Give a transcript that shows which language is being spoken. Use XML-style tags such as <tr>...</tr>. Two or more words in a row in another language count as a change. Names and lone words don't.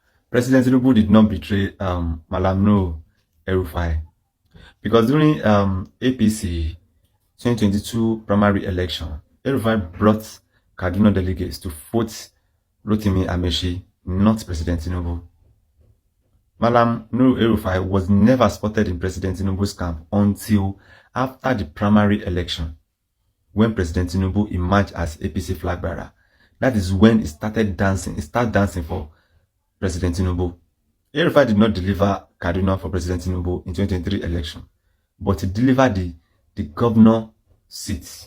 <en>President Tinubu did not betray Malam no El-Rufai because during APC 2022 primary election, El-Rufai brought Kaduna delegates to vote Rotimi Amechi, not President Tinubu. Malam no El-Rufai was never spotted in President Tinubu's camp until after the primary election, when President Tinubu emerged as APC flag bearer. That is when he started dancing. He started dancing for President Tinubu. El-Rufai did not deliver Kaduna for President Tinubu in 2023 election, but he delivered the governor seat.</en>